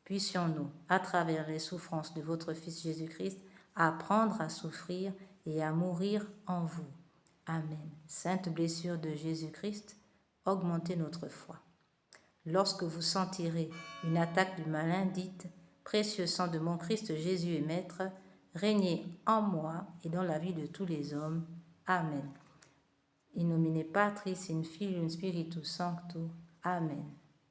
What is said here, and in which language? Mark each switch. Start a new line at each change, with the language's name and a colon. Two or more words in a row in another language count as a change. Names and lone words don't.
French: puissions-nous, à travers les souffrances de votre Fils Jésus-Christ, apprendre à souffrir et à mourir en vous. Amen. Sainte blessure de Jésus-Christ, augmentez notre foi. Lorsque vous sentirez une attaque du malin, dites « Précieux sang de mon Christ Jésus et Maître, régnez en moi et dans la vie de tous les hommes. Amen.
Latin: In nomine Patris, in Filium, Spiritus Sancto.
French: Amen.